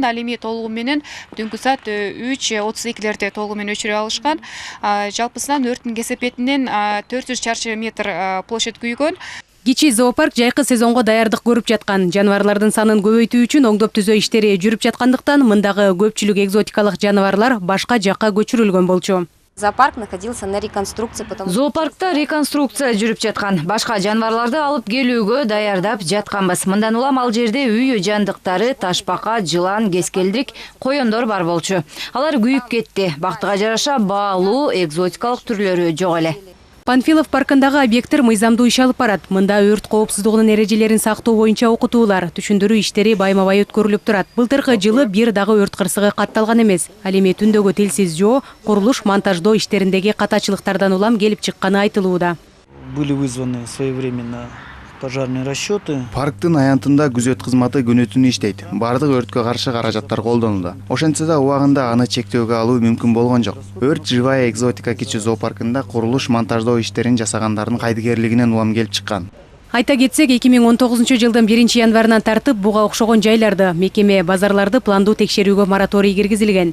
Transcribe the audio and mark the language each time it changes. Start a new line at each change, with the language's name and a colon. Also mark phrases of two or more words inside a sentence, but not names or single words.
Kyrgyz: Ал эми толугу менен түнкү саат 3:32 толугу менен өчүрө алышкан. Жалпысынан өрттүн кесепетинен 400 чарчы метр площадь күйгөн. Кичи зоопарк жайкы сезонго даярдык көрүп жаткан. Жаныбарлардын санын көбөйтүү үчүн оңдоп түзөө иштери жүрүп жаткандыктан мындагы көпчүлүк экзотикалык жаныбарлар башка жакка көчүрүлгөн болчу.
Russian: Зоопарк находился на реконструкции.
Kyrgyz: Зоопаркта реконструкция жүрүп жаткан. Башка жаныбарларды алып келүүгө даярдап жатканбыз. Мындан улам ал жерде үй жандыктары, ташбака, жылан, кескелдик, коёндор бар болчу. Алар күйүп кетти. Бактыга жараша баалуу экзотикалык түрлөрү жок эле. Панфилов паркындагы объекттер мыйзамдуу иш алып барат. Мында өрт коопсуздугунун эрежелерин сактоо боюнча окутуулар, түшүндүрүү иштери байма-бай өткөрүлүп турат. Былтыркы жылы бир дагы өрт кырсыгы катталган эмес. Ал эми түндөгү телсиз жоо, курулуш монтаждоо иштериндеги катачылыктардан улам келип чыкканы айтылууда.
Russian: Были вызваны своевременно пожарные расчеты.
Kyrgyz: Парктын аянтында күзөт кызматы күнү-түнү иштейт. Бардык өрткө каршы каражаттар колдонулду. Ошентсе да убагында аны чектөөгө алуу мүмкүн болгон жок. Өрт Живая экзотика кичи зоопаркында курулуш монтаждоо иштерин жасагандардын кайдыгерлигинен улам келип чыккан. Айта кетсек, 2019 жылдын 1 январынан тартып буга окшогон жайларды, мекеме, базарларды пландуу текшерүүгө мораторий киргизилген.